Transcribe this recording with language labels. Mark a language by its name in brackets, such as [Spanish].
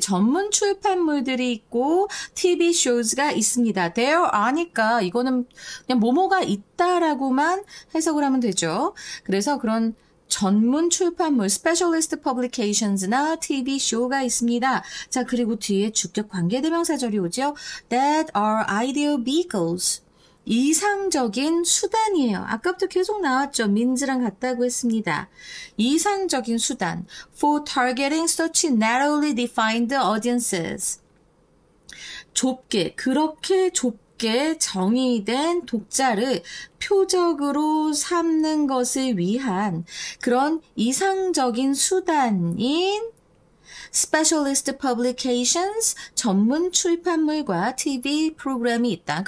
[Korean] 전문 출판물들이 있고, TV shows가 있습니다. there are니까 이거는 그냥 뭐뭐가 있다라고만 해석을 하면 되죠. 그래서 그런 전문 출판물, specialist publications나 TV show가 있습니다. 자, 그리고 뒤에 주격 관계대명사절이 오죠. [English] that are ideal vehicles. [Korean] 이상적인 수단이에요. 아까부터 계속 나왔죠. means랑 같다고 했습니다. 이상적인 수단. [English] for targeting such narrowly defined audiences. [Korean] 좁게, 그렇게 좁게 정의된 독자를 표적으로 삼는 것을 위한 그런 이상적인 수단인 specialist publications, 전문 출판물과 TV 프로그램이 있다.